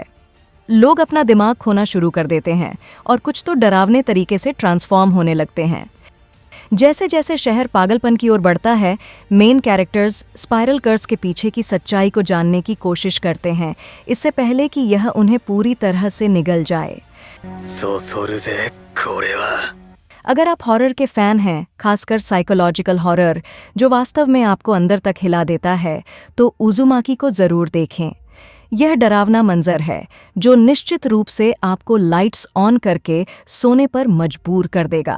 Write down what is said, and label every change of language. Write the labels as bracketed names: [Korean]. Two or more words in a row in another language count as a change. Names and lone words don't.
[Hindi] लोग अपना दिमाग खोना शुरू कर देते हैं और कुछ तो डरावने तरीके से ट्रांसफॉर्म होने लगते हैं। जैसे जैसे शहर पागलपन की ओर बढ़ता है, [English] main characters spiral curse [Hindi] के पीछे की सच्चाई को जानने की कोशिश करते हैं, इससे पहले कि यह उन्हें पूरी तरह से निगल जाए। [Japanese] そうそるぜこれは [Hindi] अगर आप हॉरर के फैन हैं, खासकर [English] psychological horror [Hindi] जो वास्तव में आपको अंदर तक हिला देता है, तो उजुमाकी को ज़रूर देखें। यह डरावना मंजर है जो निश्चित रूप से आपको [English] lights on [Hindi] करके सोने पर मजबूर कर देगा।